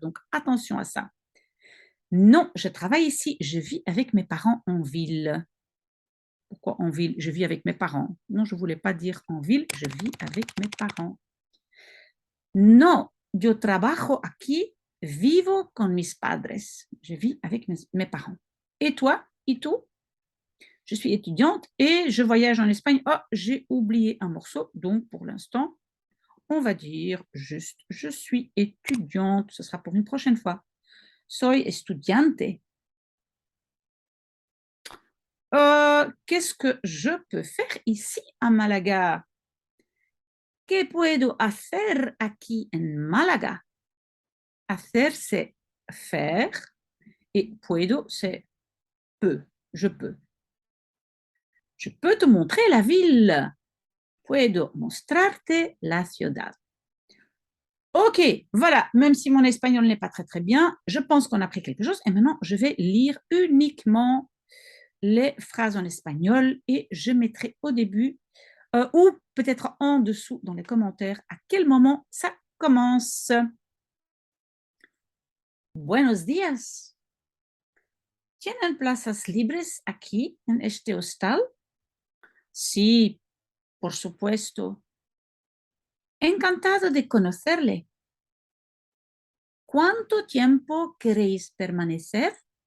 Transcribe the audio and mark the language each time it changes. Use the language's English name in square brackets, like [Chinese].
[French] Donc, attention à ça. Non, je travaille ici, je vis avec mes parents en ville. Pourquoi en ville? Je vis avec mes parents. Non, je ne voulais pas dire en ville, je vis avec mes parents. [Spanish] Non, yo trabajo aquí, vivo con mis padres. [French] Je vis avec mes parents. Et toi? Et tout? Je suis étudiante et je voyage en Espagne. Oh, j'ai oublié un morceau. Donc, pour l'instant, on va dire juste je suis étudiante. Ce sera pour une prochaine fois. Soy estudiante. Qu'est-ce que je peux faire ici à Malaga? [Spanish] ¿Qué puedo hacer aquí en Málaga? [French] Hacer, c'est faire. Et puedo, c'est peut. Je peux. Je peux te montrer la ville. [Spanish] Puedo mostrarte la ciudad. [French] Ok, voilà, même si mon espagnol n'est pas très très bien, je pense qu'on a appris quelque chose et maintenant je vais lire uniquement les phrases en espagnol et je mettrai au début ou peut-être en dessous dans les commentaires à quel moment ça commence. [Spanish] Buenos días. ¿Tienen plazas libres aquí en este hostal? Sí, por supuesto. Encantado de conocerle. ¿Cuánto tiempo queréis permanecer?